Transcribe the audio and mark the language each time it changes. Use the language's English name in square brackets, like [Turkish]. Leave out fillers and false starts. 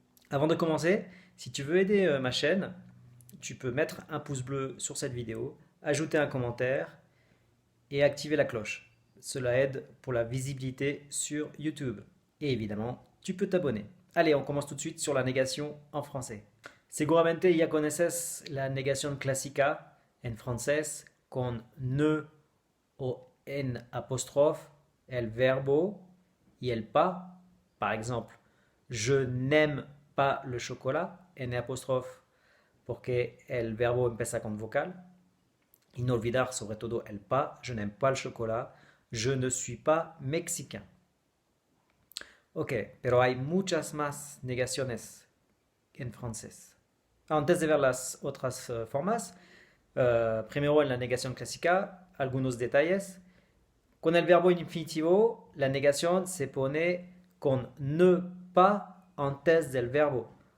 [French] Avant de commencer, si tu veux aider ma chaîne, tu peux mettre un pouce bleu sur cette vidéo, ajouter un commentaire et activer la cloche. Cela aide pour la visibilité sur YouTube. Et évidemment, tu peux t'abonner. Allez, on commence tout de suite sur la négation en français. [Spanish] Seguramente ya conoces la negación clásica en francés con ne o en apostrophe, el verbo y el pas. [French] Par exemple, je n'aime pas le chocolat, en apostrophe, [Spanish] porque el verbo empieza con vocal. Y no olvidar sobre todo el pas, [French] je n'aime pas le chocolat, je ne suis pas mexicain. [Spanish] Ok, pero hay muchas más negaciones en francés. Antes de ver las otras formas, primero en la negación clásica, algunos detalles. Con el verbo infinitivo, la negación se pone con ne pas antes del verbo.